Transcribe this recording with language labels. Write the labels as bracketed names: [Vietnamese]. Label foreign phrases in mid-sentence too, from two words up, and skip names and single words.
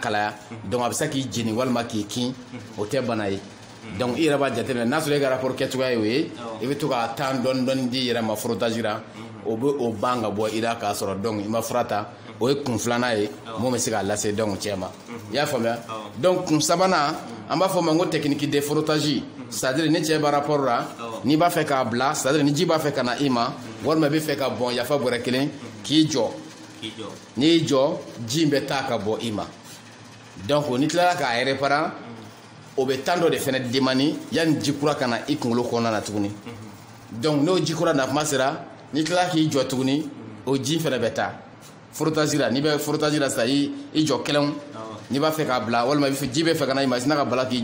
[Bambara] kalaya donc a bɛ se k'i jeni walima k'i kin o tɛ bana ye donc i yɛrɛ b'a jateminɛ n'a sɔrɔ e ka rapport kɛcogoya ye o ye i bɛ to ka temps dɔɔni di i yɛrɛ ma frottage la o bɛ o ban ka bɔ i la k'a sɔrɔ donc i ma fura ta o ye kun filanan ye mun bɛ se k'a lase donc cɛ ma i y'a faamuya donc kun sabanan an b'a fɔ o ma ko [French] technique de frottage [Bambara] c'est-à-dire ni cɛ b'a rapport la n'i b'a fɛ k'a bila c'est-à-dire ni ji b'a fɛ ka na i ma walima i bɛ fɛ ka bɔn yafa bɔrɛ kelen k'i jɔ n'i y'i jɔ ji in bɛ taa ka bɔ i ma donc n'i tilala k'a réparer o bɛ temps dɔ de fɛnɛ demandi yanni ji kura ka na i kunkolo kɔnɔna na tuguni donc n'o ji kura na kuma sera n'i tilala k'i jɔ tuguni o ji fɛnɛ bɛ taa frottage la n'i bɛ frottage la sisan i jɔ kelen n'i b'a fɛ k'a bila walima ji bɛ fɛ ka na i ma sina ka bala k'i